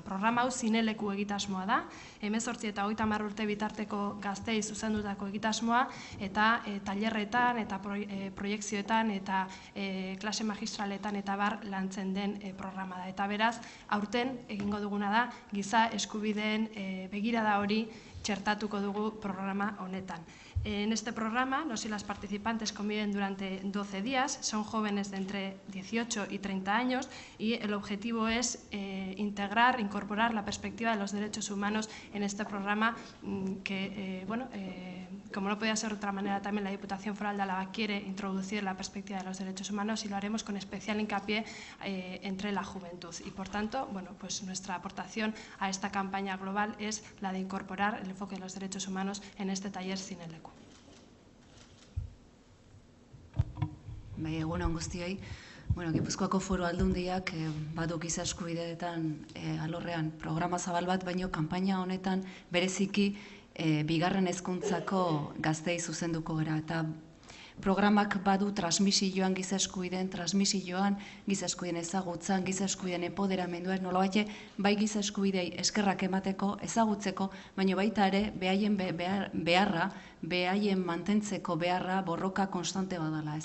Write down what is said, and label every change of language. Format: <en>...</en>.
<eu>Programa hau zineleku egitasmoa da, 18 eta 30 urte bitarteko gaztei zuzendutako egitasmoa, eta tailerretan eta proiekzioetan eta klase magistraletan eta bar lantzen den programa da. Eta beraz, aurten egingo duguna da, giza eskubideen begirada hori txertatuko dugu programa honetan.</eu> <es>En este programa, los y las participantes conviven durante 12 días, son jóvenes de entre 18 y 30 años y el objetivo es incorporar la perspectiva de los derechos humanos en este programa que, como no podía ser de otra manera, también la Diputación Foral de Álava quiere introducir la perspectiva de los derechos humanos y lo haremos con especial hincapié entre la juventud. Y por tanto, pues nuestra aportación a esta campaña global es la de incorporar el enfoque de los derechos humanos en este taller Zineleku.</es> <eu>Egunon guztioi. Gipuzkoako Foru Aldundiak badu giza eskubideetan alorrean programa zabal bat, baino kanpaina honetan bereziki bigarren hezkuntzako gaztei zuzenduko gara. Eta programak badu transmisioan giza eskubideen, transmisioan giza eskubideen ezagutzan, giza eskubideen empoderamenduan, nolabait bai giza eskubidei eskerrak emateko, ezagutzeko, baina baita ere behaien beharra, behaien mantentzeko beharra borroka konstante badala.</eu>